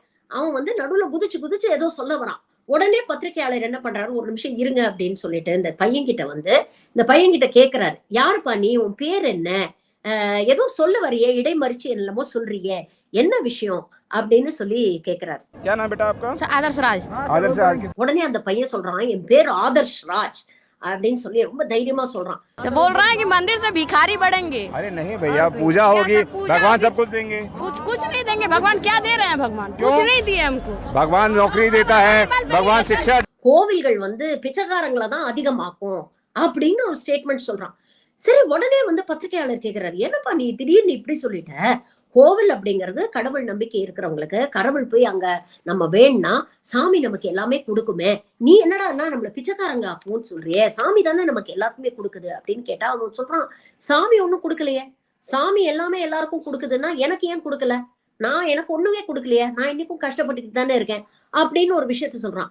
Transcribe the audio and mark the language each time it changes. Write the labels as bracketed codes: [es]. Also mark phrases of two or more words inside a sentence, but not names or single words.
[ta] அவன் நடுவுல குதிச்சு குதிச்சு ஏதோ சொல்ல வரான். உடனே பத்திரிகையாளர் என்ன பண்றாரு, ஒரு நிமிஷம் இருங்க அப்படின்னு சொல்லிட்டு இந்த பையன் கிட்ட கேக்குறாரு, யாருப்பா நீ, உன் பேர் என்ன, ஏதோ சொல்ல வரியே, இடைமறிச்சு என்னமோ சொல்றியே, என்ன விஷயம் அப்படின்னு சொல்லி கேக்குறாரு. आदर्श राज। உடனே அந்த பையன் சொல்றான், என் பேர் ஆதர்ஷ் ராஜ் அப்படின்னு சொல்லி ரொம்ப தைரியமா சொல்றான். [hi] बोल रहा है कि मंदिर से भिखारी बढ़ेंगे। अरे नहीं भैया, पूजा होगी, भगवान सब कुछ देंगे। कुछ नहीं देंगे। भगवान क्या दे रहे हैं? भगवान कुछ नहीं दिए हमको। भगवान नौकरी देता है, भगवान शिक्षा। [ta] கோவில்கள் பிச்சைக்காரங்களை தான் அதிகமாக்கும் அப்படின்னு ஒரு ஸ்டேட்மெண்ட் சொல்றான். சரி, உடனே பத்திரிகையாளர் கேக்குறாரு, என்னப்பா நீ திடீர்னு இப்படி சொல்லிட்ட? கோவில் அப்படிங்கிறது கடவுள் நம்பிக்கை இருக்கிறவங்களுக்கு, கடவுள் போய் அங்க நம்ம வேணும்னா சாமி நமக்கு எல்லாமே கொடுக்குமே, நீ என்னடா நம்மள பிச்சைக்காரங்க ஆக்கும்னு சொல்றியே, சாமி தானே நமக்கு எல்லாத்துக்குமே கொடுக்குது அப்படின்னு கேட்டா அவன் சொல்றான், சாமி ஒண்ணும் கொடுக்கலையே, சாமி எல்லாமே எல்லாருக்கும் கொடுக்குதுன்னா எனக்கு ஏன் கொடுக்கல, எனக்கு ஒண்ணுமே கொடுக்கலையே, நான் இன்னைக்கும் கஷ்டப்பட்டுக்கிட்டு தானே இருக்கேன் அப்படின்னு ஒரு விஷயத்த சொல்றான்.